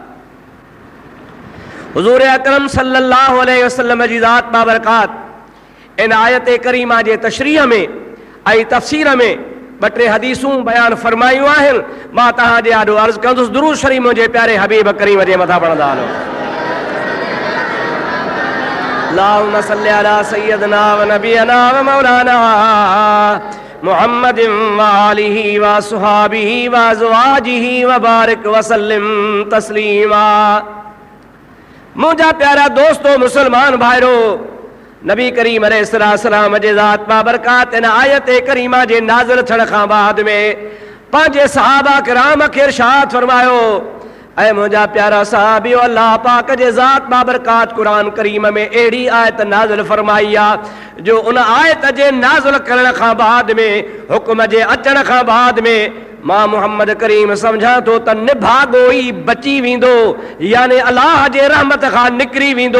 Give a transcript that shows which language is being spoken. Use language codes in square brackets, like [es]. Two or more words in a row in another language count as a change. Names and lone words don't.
[sd] हुज़ूर अकरम [ar] صلى الله عليه وسلم [sd] जी ज़ात बाबरकात इन आयत करीमा जे तशरीह में ऐं तफ़सीर में ॿ टे हदीसूं बयानु फ़रमायूं आहिनि। मां तव्हांजे आॾो अर्ज़ु कंदुसि, दुरूद शरीफ़ मुंहिंजे प्यारे हबीब करीम जे मथां पढ़ंदा हलो। [ar] اللهم صل على سيدنا ونبينا ومولانا محمد وآله وأصحابه وأزواجه وبارك وسلم تسليما. [sd] मुंहिंजा प्यारा दोस्तो, मुसलमान भाइरो, नबी करीम अलैहिस्सलाम जे ज़ात बाबरकात इन आयत करीमा जे नाज़िल थियण खां बाद में पंहिंजे सहाबा किराम खे इरशाद फरमायो, ऐं मुंहिंजा प्यारा सहाबियो, अल्लाह पाक जे ज़ात बाबरकात कुरान करीम में अहिड़ी आयत नाज़िल फरमाई आहे जो उन आयत जे नाज़िल करण खां बाद में, हुक्म जे अचण खां बाद में मां मुहम्मद करीम सम्झां थो त निभागो ई बची वेंदो, यानी अल्लाह जे रहमत खां निकिरी वेंदो।